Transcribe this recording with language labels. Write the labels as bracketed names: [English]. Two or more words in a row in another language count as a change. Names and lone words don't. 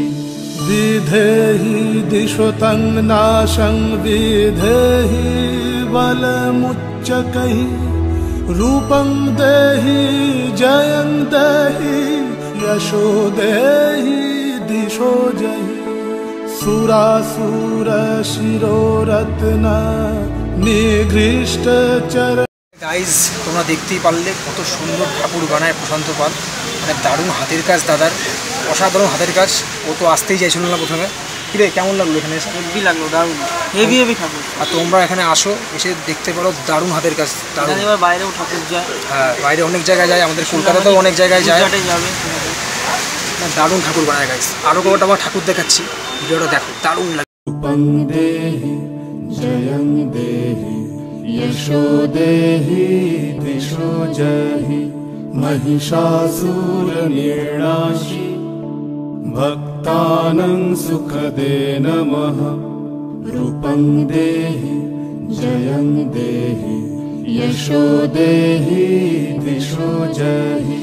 [Sanskrit] विधेहि दिशो तं नाशं विधेहि बलमुच्चकैः रूपं देहि जयं देहि यशो देहि दिशो जहि सुरासुर शिरोरत्न निगृष्ट चर। [Bangla] গাইজ তোমরা দেখতেই পারলে কত সুন্দর ঠাকুর বানায় প্রশান্ত পাল, মানে দারুণ হাতের কাজ দাদার, অসাধারণ হাতের কাজ। ও তো আসতেই চাইছিল না প্রথমে। কিরে কেমন লাগলো এখানে এসে? হেভি লাগলো, দারুণ হেভি হেভি ঠাকুর। আর তোমরা এখানে আসো, এসে দেখতে পারো দারুণ হাতের কাজ, দারুণ। এবার বাইরেও ঠাকুর যায়, হ্যাঁ বাইরে অনেক জায়গায় যায়, আমাদের কলকাতাতেও অনেক জায়গায় যায়, যাবে। না দারুণ ঠাকুর বানায় গাইজ। আরও কটা আমার ঠাকুর দেখাচ্ছি, ভিডিওটা দেখো, দারুণ লাগে। [Sanskrit] रूपं देहि जयं देहि यशो देहि दिशो जहि महिषासुरनिर्णाशि भक्तानां सुखदे नमः रूपं देहि जयं देहि यशो देहि दिशो जहि